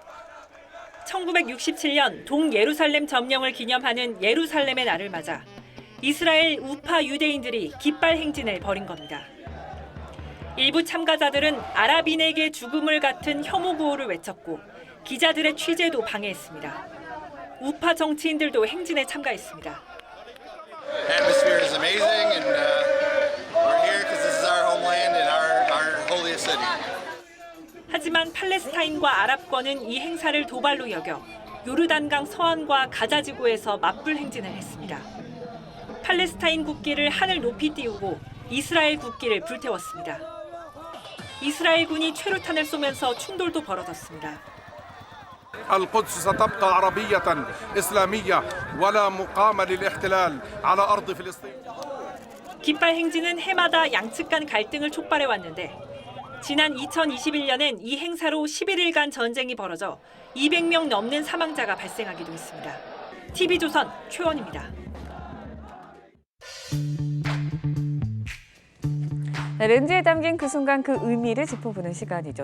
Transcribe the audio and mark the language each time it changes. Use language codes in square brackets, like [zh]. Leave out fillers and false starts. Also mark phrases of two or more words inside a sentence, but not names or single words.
[ko] 1967년 동예루살렘 점령을 기념하는 예루살렘의 날을 맞아 이스라엘 우파 유대인들이 깃발 행진을 벌인 겁니다. 일부 참가자들은 아랍인에게 죽음을 같은 혐오 구호를 외쳤고 기자들의 취재도 방해했습니다. 우파 정치인들도 행진에 참가했습니다. [en] Atmosphere is amazing and we're here because this is our homeland and our holiest city. [ko] 하지만 팔레스타인과 아랍권은 이 행사를 도발로 여겨 요르단강 서안과 가자 지구에서 맞불 행진을 했습니다. 팔레스타인 국기를 하늘 높이 띄우고 이스라엘 국기를 불태웠습니다. 이스라엘군이 최루탄을 쏘면서 충돌도 벌어졌습니다. [ar] القدس ستبقى عربية إسلامية ولا مقام للاحتلال على أرض فلسطين. [ko] 깃발 행진은 해마다 양측 간 갈등을 촉발해 왔는데 지난 2021년엔 이 행사로 11일간 전쟁이 벌어져 200명 넘는 사망자가 발생하기도 했습니다. TV조선 최원입니다. 렌즈에 담긴 그 순간 그 의미를 짚어보는 시간이죠.